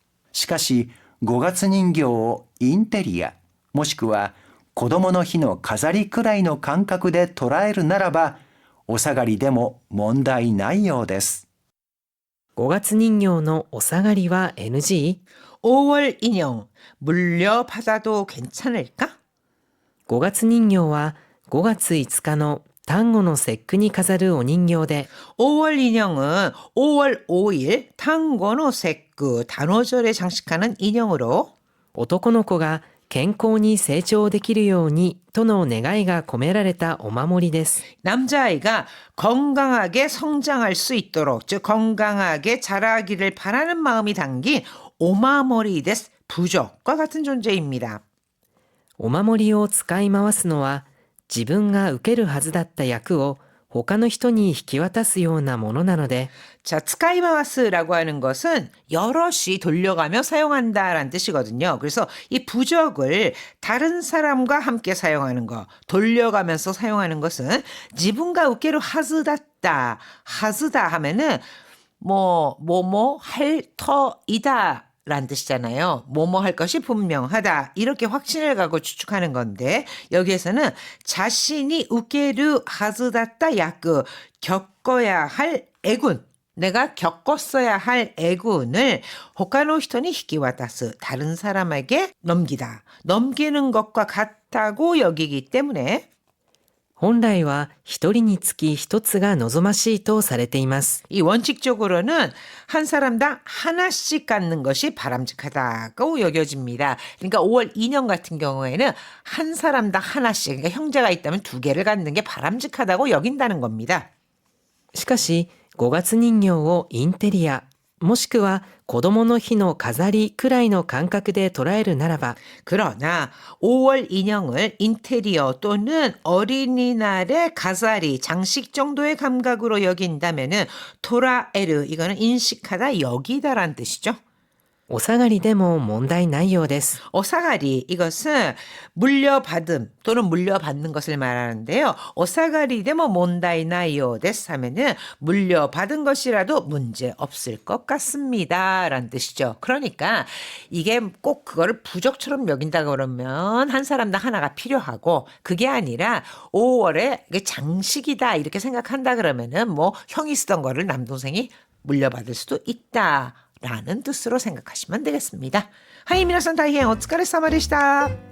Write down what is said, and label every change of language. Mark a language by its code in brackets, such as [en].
[ja] しかし、5月人形をインテリア、もしくは子供の日の飾りくらいの感覚で捉えるならば、お下がりでも問題ないようです。 5月人形のお下がりは NG? [ko] 5월 인형 물려받아도 괜찮을까? [ja] 5月人形は5月5日の端午の節句に飾るお人形で、 [ko] 5월 인형은 5월 5일 탕고노 세크 단오절에 장식하는 인형으로 [ja] 男の子が健康に成長できるようにとの願いが込められたお守りです。 [ko] 남자아이가 건강하게 성장할 수 있도록, 즉 건강하게 자라기를 바라는 마음이 담긴 [ja] 오마모리 데스, [ko] 부적과 같은 존재입니다. [ja] お守りを使い回すのは、自分が受けるはずだった役を他の人に引き渡すようなものなので、 [ko] 자, 스카이마와스라고 하는 것은 여럿이 돌려가며 사용한다라는 뜻이거든요. 그래서 이 부적을 다른 사람과 함께 사용하는 거, 돌려가면서 사용하는 것은 [ja] 지분가 우케루 하즈다다, [ko] 하즈다 하면은 뭐뭐 할 터이다 라는 뜻이잖아요. 뭐뭐 할 것이 분명하다. 이렇게 확신을 갖고 추측하는 건데, 여기에서는 자신이 [ja] 우케르 하즈다tta 야크, [ko] 겪어야 할 애군, 내가 겪었어야 할 애군을 [ja] 호카노 히토니 히키와타스, [ko] 다른 사람에게 넘기다. 넘기는 것과 같다고 여기기 때문에 [ja] 本来は一人につき一つが望ましいとされています。 [ko] 이 원칙적으로는 한 사람당 하나씩 갖는 것이 바람직하다고 여겨집니다. 그러니까 5월 2년 같은 경우에는 한 사람당 하나씩, 그러니까 형제가 있다면 2개를 갖는 게 바람직하다고 여긴다는 겁니다. [ja] しかし、5月人形をインテリア、もしくは子供の日の飾りくらいの感覚で捉えるならば、 [ko] 그러나 5월 인형을 인테리어 또는 어린이날의 가사리, 장식 정도의 감각으로 여긴다면은 [ja] 토라에르, [ko] 이거는 인식하다, 여기다라는 뜻이죠. [ja] お下がりでも問題ないようです。 [ko] 어사가리, 이것은 물려받음 또는 물려받는 것을 말하는데요. [ja] 어사가리 데모 몬다이 나이요 데스 [ko] 하면은 물려받은 것이라도 문제 없을 것 같습니다 라는 뜻이죠. 그러니까 이게 꼭 그거를 부적처럼 여긴다 그러면 한 사람당 하나가 필요하고, 그게 아니라 5월에 이게 장식이다 이렇게 생각한다 그러면은 뭐 형이 쓰던 거를 남동생이 물려받을 수도 있다 라는 뜻으로 생각하시면 되겠습니다. [ja] 하이, 미나산 다이엔 오츠카레사마でした。